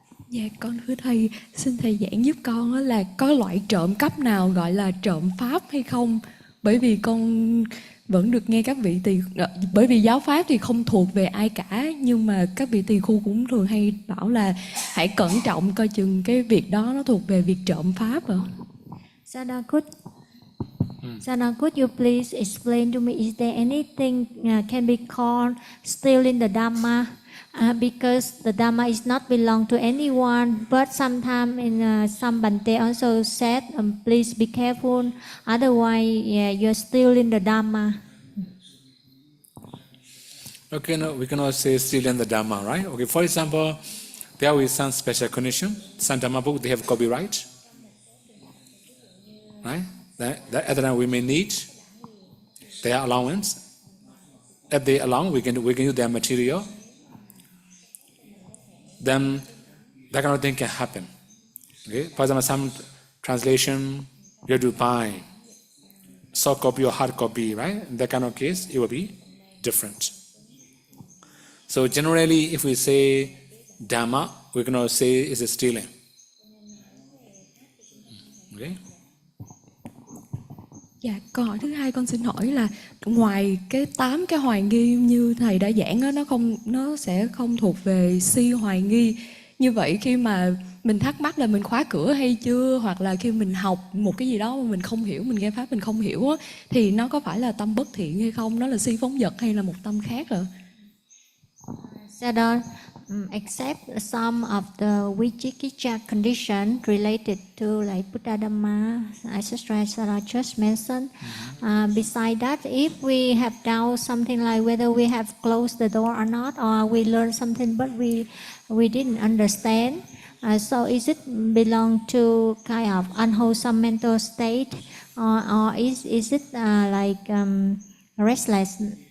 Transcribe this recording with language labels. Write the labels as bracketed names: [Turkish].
[Vietnamese] Dạ con thưa thầy, xin thầy giảng giúp con là có loại trộm cắp nào gọi là trộm pháp hay không? Bởi vì con vẫn được nghe các vị tỳ, bởi vì giáo pháp thì không thuộc về ai cả, nhưng mà các vị tỳ khu cũng thường hay bảo là hãy cẩn trọng coi chừng cái việc đó nó thuộc về việc trộm pháp rồi. [English] Sayadaw, could you please explain to me, is there anything can be called stealing the Dhamma? Because the Dhamma is not belong to anyone, but sometimes in some Bhante also said, please be careful, otherwise you're stealing the Dhamma. Okay, no, we cannot say stealing the Dhamma, right? Okay, for example, there is some special condition. Some Dhamma book, they have copyright, right? That at the time we may need their allowance. If they allow, we can use their material. Then that kind of thing can happen. Okay? For example, some translation you have to buy soft copy or hard copy, right? In that kind of case, it will be different. So generally, if we say Dhamma, we cannot say it's a stealing. Okay? [Vietnamese] Dạ, câu hỏi thứ hai con xin hỏi là ngoài cái 8 cái hoài nghi như thầy đã giảng đó, nó sẽ không thuộc về si hoài nghi. Như vậy khi mà mình thắc mắc là mình khóa cửa hay chưa, hoặc là khi mình học một cái gì đó mà mình không hiểu, mình nghe pháp mình không hiểu á, thì nó có phải là tâm bất thiện hay không? Nó là si phóng dật hay là một tâm khác rồi? [English] Sayadaw, except some of the Vicikicca condition related to like Buddha Dhamma, etc. Sayadaw just mentioned. Besides that, if we have doubt something like whether we have closed the door or not, or we learned something but we didn't understand, so is it belong to kind of unwholesome mental state, or is it like restless?